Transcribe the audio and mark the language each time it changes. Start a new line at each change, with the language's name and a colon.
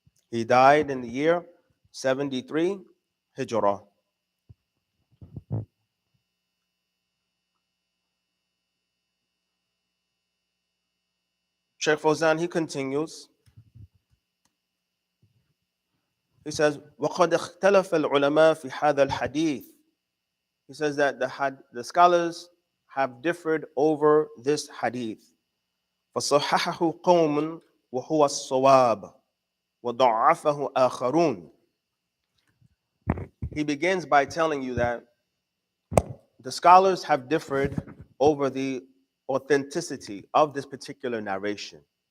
English: He died in the year 73 Hijrah. Sheikh Fawzan, he continues. He says,
Arabic: وَقَدْ اخْتَلَفَ الْعُلَمَاء فِي هَذَا الْحَدِيثِ.
English: He says that the scholars have differed over this hadith.
Arabic: فَصَحَّحَهُ قَوْمٌ وَهُوَ الصَّوَابُ وَضَعَّفَهُ آخَرُونَ.
English: He begins by telling you that the scholars have differed over the authenticity of this particular narration.